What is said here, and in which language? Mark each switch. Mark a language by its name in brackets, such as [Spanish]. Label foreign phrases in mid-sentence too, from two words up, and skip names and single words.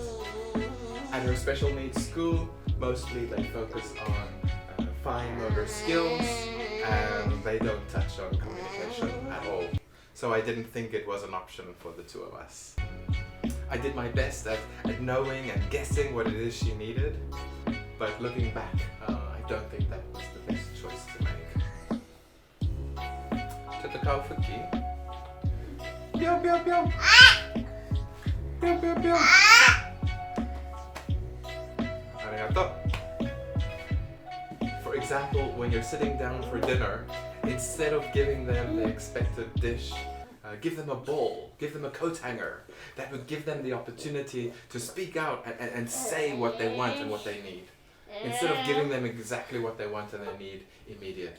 [English] At her special needs school, mostly they focus on fine motor skills and they don't touch on communication at all. So I didn't think it was an option for the two of us. I did my best at knowing and guessing what it is she needed, but looking back, I don't think that was the best choice to make. [Japanese] Tatakao fuki. Pyo pyo pyo. Pyo pyo pyo. Arigato. [English] For example, when you're sitting down for dinner, instead of giving them the expected dish, give them a bowl, give them a coat hanger. That would give them the opportunity to speak out and say what they want and what they need, instead of giving them exactly what they want and they need immediately.